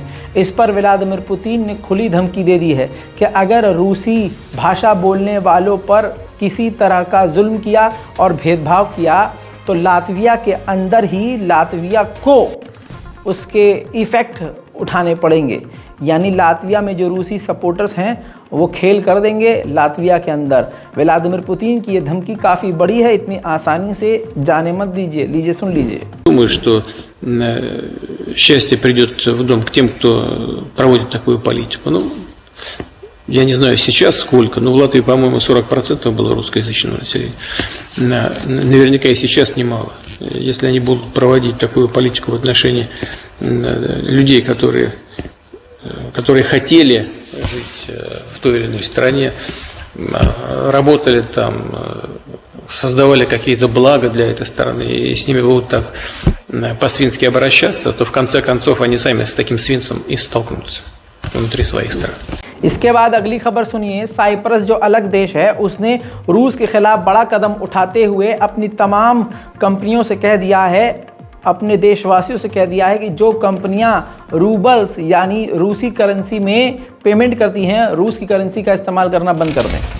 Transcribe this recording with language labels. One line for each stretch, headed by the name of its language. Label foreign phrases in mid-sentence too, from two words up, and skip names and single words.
Hindi: इस पर व्लादिमीर पुतिन ने खुली धमकी दे दी है कि अगर रूसी भाषा बोलने वालों पर किसी तरह का जुल्म किया और भेदभाव किया तो लातविया के अंदर ही लातविया को उसके इफ़ेक्ट उठाने पड़ेंगे। यानी लातविया में जो रूसी सपोर्टर्स हैं वो खेल कर देंगे लातविया के अंदर। व्लादिमीर पुतिन की ये धमकी काफ़ी बड़ी है, इतनी आसानी से जाने मत दीजिए। लीजिए, सुन लीजिए।
Russian: Думаю, что счастье придет в дом к тем, кто проводит такую политику. Ну, я не знаю сейчас сколько, но в Латвии, по-моему, 40% было русскоязычного населения. Наверняка и сейчас немало. Если они будут проводить такую политику в отношении людей, которые хотели жить в той или иной стране, работали там, создавали какие-то блага для этой страны, и с ними будут так по-свински обращаться, то в конце концов они сами с таким свинством и столкнутся внутри своих стран.
Hindi: इसके बाद अगली खबर सुनिए। साइप्रस जो अलग देश है उसने रूस के खिलाफ बड़ा कदम उठाते हुए अपनी तमाम कंपनियों से कह दिया है, अपने देशवासियों से कह दिया है कि जो कंपनियां रूबल्स यानी रूसी करेंसी में पेमेंट करती हैं, रूस की करेंसी का इस्तेमाल करना बंद कर दें।